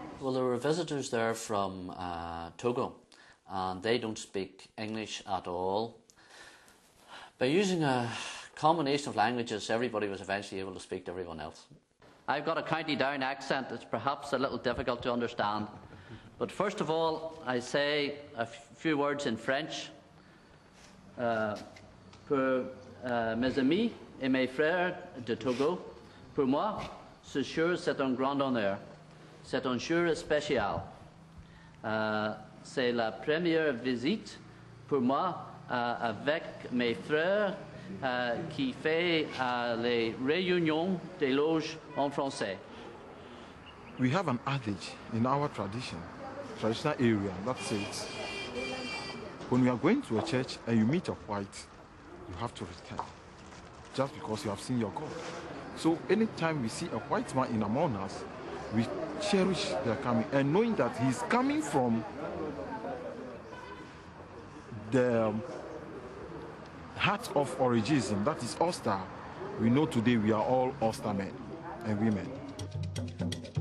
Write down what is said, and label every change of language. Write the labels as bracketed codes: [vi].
[en] Well, there were visitors there from Togo, and they don't speak English at all. By using a combination of languages, everybody was eventually able to speak to everyone else. I've got a County Down accent that's perhaps a little difficult to understand. But first of all, I say a few words in French. [fr] Pour mes amis et mes frères de Togo, pour moi, ce jour c'est un grand honneur. C'est un jour spécial. C'est la première visite pour moi avec mes frères qui fait les réunions des loges en français. [en] We have an adage in our traditional area that says, when we are going to a church and you meet a white, you have to respect, just because you have seen your God. So anytime we see a white man in among us, we cherish their coming, and knowing that he's coming from the heart of Origism, that is Ulster, we know today we are all Ulster men and women.